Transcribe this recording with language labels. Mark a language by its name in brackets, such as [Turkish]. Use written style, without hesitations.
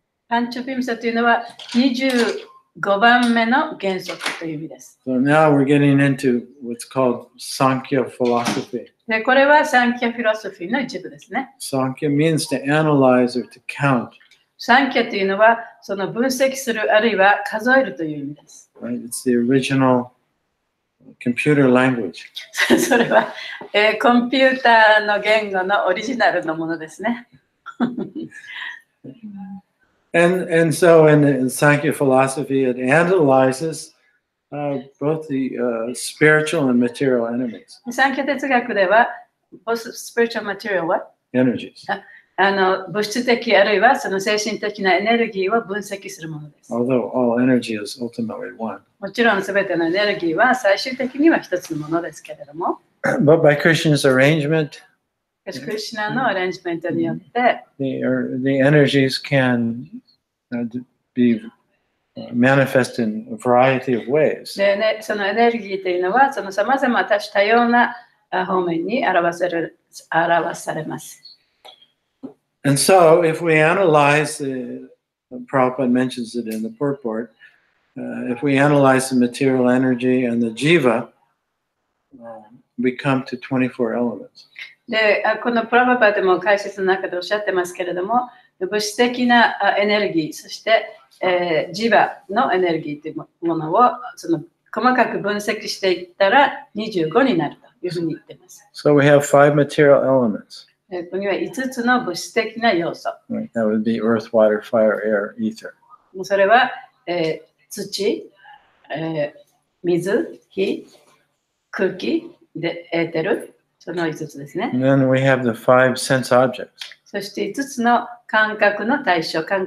[Japanese] パンチョピムサというのは25番目の原則という意味です。 [English] So now we're getting into what's called Sankhya philosophy. [Japanese] で、これはサンキャフィロソフィーの一部ですね。 [English] Sankhya means to analyze or to count. [Japanese] サンキャというのはその分析するあるいは数えるという意味です。 [English] Right? It's the original computer language. [Japanese] それは、コンピューターの言語のオリジナルのものですね。 [English] And so in Sankhya philosophy, it analyzes both the spiritual and material enemies. [Japanese] サンキャ哲学では、 [English] spiritual material [Japanese] は [English] Energies. [Japanese] 物質的あるいはその精神的なエネルギーを分析するものです。 [English] Although all energy is ultimately one. [Japanese] もちろんすべてのエネルギーは最終的には一つのものですけれども、 [English] But by Krishna's arrangement, [Japanese] しかしクリシュナのアレンジメントによって、 [English] the energies can be manifest in a variety of ways. [Japanese] でね、そのエネルギーというのはそのさまざま多種多様な方面に表されます。 [English] And so, if we analyze, Prabhupada mentions it in the purport, if we analyze the material energy and the jiva, we come to 24 elements. [Japanese] で、このプラバパでも解説の中でおっしゃってますけれども、物質的なエネルギー、そして、ジバのエネルギーというものをその細かく分析していったら25になるというふうに言っています。 [English] So we have 5 material elements. [Japanese] ここには5つの物質的な要素。 [English] Right? That would be earth, water, fire, air, ether. [Japanese] それは、土、水、火、空気、でエーテル、その5つですね。 [English] And then we have the 5 sense objects. [Japanese] そして5つの感覚の対象。